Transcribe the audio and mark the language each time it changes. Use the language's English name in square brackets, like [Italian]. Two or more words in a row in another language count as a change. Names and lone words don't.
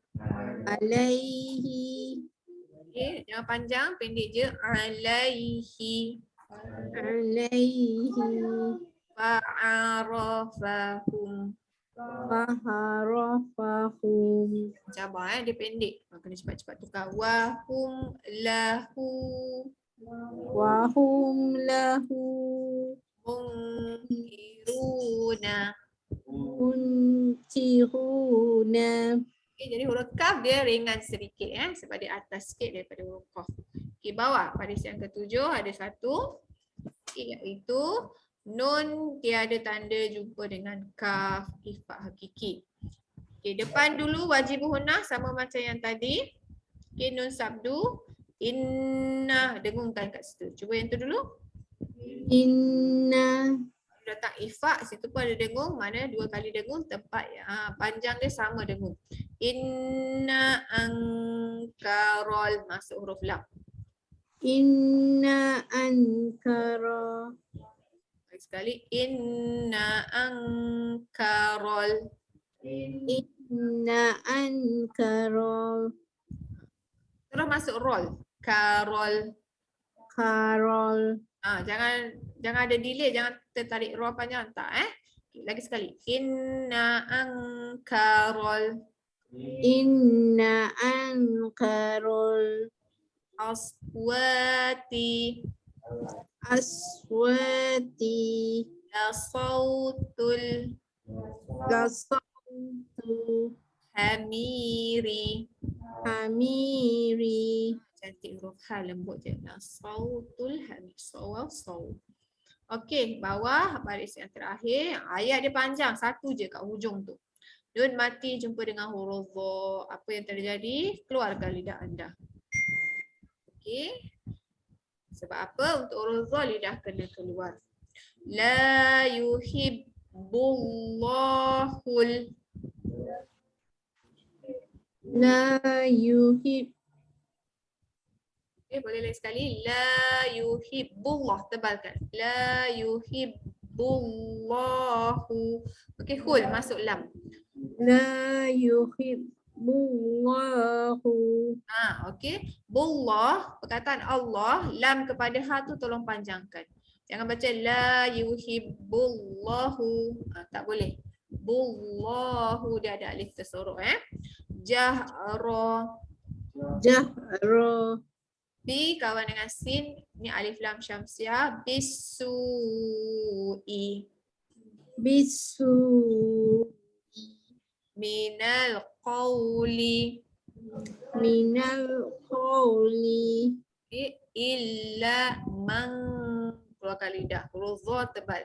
[Arabic] Alaihi. [Malay] Okay, jangan panjang, pendek je. [Arabic] Alaihi. Alaihi. Fa'arafahum. Faharafahum. [Malay] Cabar dia pendek. Kena cepat-cepat tukar. [Arabic] وهم له وهم له munkiruna. yutiruna. [Malay] Okay, jadi huruf kaf dia ringan sedikit sebab dia atas sikit daripada huruf qaf. Okay, bawah baris yang ketujuh ada satu, iaitu nun tiada tanda jumpa dengan kaf ifak hakiki. Okay, depan dulu wajib hunah sama macam yang tadi. Okay, nun sabdu inna, dengungkan kat situ. Cuba yang tu dulu. [Arabic] Inna [Malay] Letak ifak, situ pun ada dengung. Mana dua kali dengung, tempat panjang dia sama dengung. [Arabic] إن أنكر, [Malay] masuk huruf lam. [Arabic] إن أنكر. Lagi sekali, إن أنكر. إن أنكر [Malay] Terus masuk roll. Karol. [Arabic] karol. [Malay] Jangan ada delay, jangan tertarik roll panjang, tak Okay, lagi sekali. [Arabic] إن أنكر. إن أنكر Aswati aswati لصوت lasautu hamiri. hamiri. [Malay] Cantik huruf ha, lembut je. [Arabic] لصوت الحمير صوت. [Malay] Okey, bawah baris yang terakhir. Ayat dia panjang, satu je kat hujung tu. Nun mati jumpa dengan huruf dha. Apa yang terjadi? Keluarkan lidah anda. Okey. Sebab apa? Untuk huruf dha lidah kena keluar. [Arabic] لا يحب الله. لا يحب [Malay] Boleh lagi sekali. [Arabic] لا يحب الله. Tebalkan. لا يحب الله. [Malay] Okey, hul masuk lam. [Arabic] لا يحب الله [Malay] Okey. Bullah, perkataan Allah, lam kepada ha tu tolong panjangkan. Jangan baca [Arabic] لا يحب الله. [Malay] Tak boleh. Bullahu dia ada alif tersorok Jahra. [Arabic] jahra [Malay] Bi kawan dengan sin, ni alif lam syamsiah. [Arabic] Bisu'i. bisu من القول. من القول إلا من, [Malay] keluarkan lidah, huruf dha tebal.